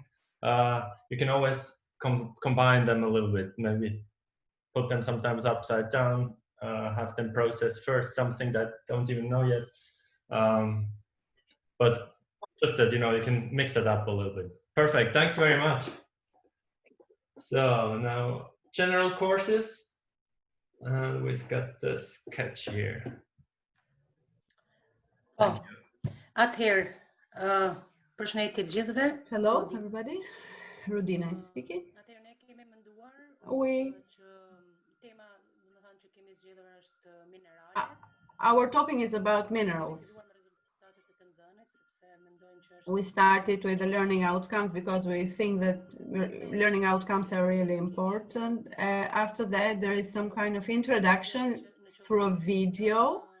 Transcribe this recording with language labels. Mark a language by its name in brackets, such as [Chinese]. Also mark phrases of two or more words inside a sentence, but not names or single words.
[English] You can always combine them a little bit, maybe put them sometimes upside down, have them process first something that don't even know yet. But just that, you know, you can mix it up a little bit. Perfect, thanks very much. So now general courses. We've got the sketch here. [Albanian] Oh, atëherë, përshëndetje të gjithëve. [English] Hello, everybody. Rudina is speaking. [Albanian] Atëherë ne kemi menduar që tema, domethënë që kemi zgjedhur është mineralet. [English] Our topic is about minerals. We started with the learning outcomes because we think that learning outcomes are really important. After that, there is some kind of introduction through a video.